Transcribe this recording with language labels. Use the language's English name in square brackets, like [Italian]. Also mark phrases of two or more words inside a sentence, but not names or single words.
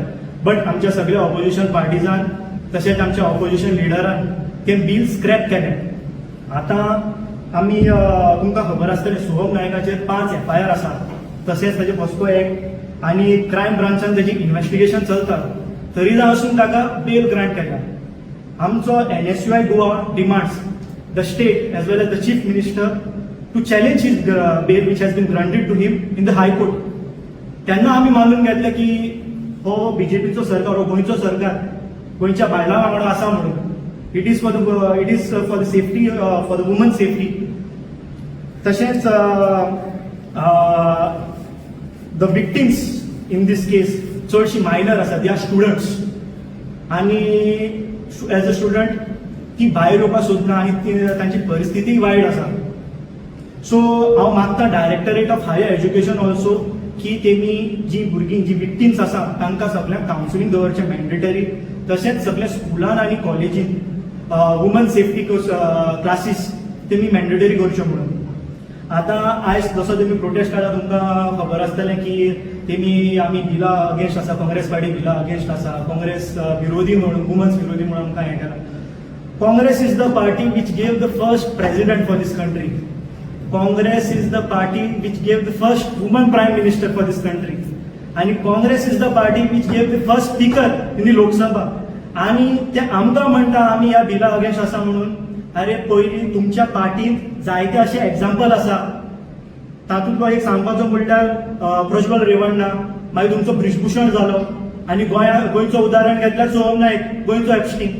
[Konkani] बट आमच्या सगळ्या ऑपोजिशन पार्टीजान तशेंच आमच्या ऑपोजिशन लिडरान ते [English] bill scrap [Konkani] केलें. आतां आमी तुमकां खबर आसतलें सोहम नायकाचेर 5 FIR आसा, तशेंच ताचे पॉस्को एक्ट आणि क्रायम ब्रांचान तेजी इन्व्हेस्टिगेशन चलता, तरी आसून ताका [English] bail grant [Konkani] केल्या. [English] आमचो NSUI Goa demands the state as well as the Chief Minister to challenge his bail which has been granted to him in the High Court. [Konkani] त्यांना आम्ही मानून घेतलं की हो बीजेपीचो सरकार, हो गोंयचो सरकार गोंयच्या बायलां वांगडा आसा म्हणून. [English] It is for the safety, for the woman safety. [Konkani] तशेंच [English] the victims in this case [Konkani] चडशी मायनर आसा, [English] they are students, [Konkani] आणि [English] as a student [Konkani] ती भायर येवपाक सोदना आनी तांची परिस्थिती वायट आसा. सो हांव मागता डायरेक्टरेट ऑफ हायर एज्युकेशन ऑल्सो की तेमी जी भुरगीं, जी विक्टिम्स आसा तांकां सगळ्यांक कावन्सिलींग दवरचें मॅन्डेटरी. तशेंच सगळ्या स्कुलान आनी कॉलेजीन [English] woman safety classes [Konkani] तेमी मॅन्डेटरी करच्यो म्हणून. आतां आयज जसो तेमी प्रोटेस्ट काडला तुमकां खबर आसतलें की तेमी आमी बिला अगेन्स्ट आसा, काँग्रेस पार्टी बिला अगेन्स्ट आसा, काँग्रेस विरोधी म्हणून, वुमन्स विरोधी म्हणून आमकां हें केलां. [English] Congress is the party which gave the first president for this country. Congress is the party which gave the first woman prime minister for this country, and Congress is the party which gave the first speaker in the Lok Sabha. [Konkani] आणि ते आमकां म्हणटा आमी ह्या बिला अगेन्स्ट आसा म्हणून. अरे पयलीं तुमच्या पार्टींत जायते अशे एग्जाम्पल आसा, तातूंतलो एक सांगपाचो म्हणल्यार प्रज्वल रेवण्णा, मागीर तुमचो ब्रिजभूषण जालो, आनी गोंयचो उदाहरण घेतल्यार सोहम नायक, गोंयचो एपस्टीन.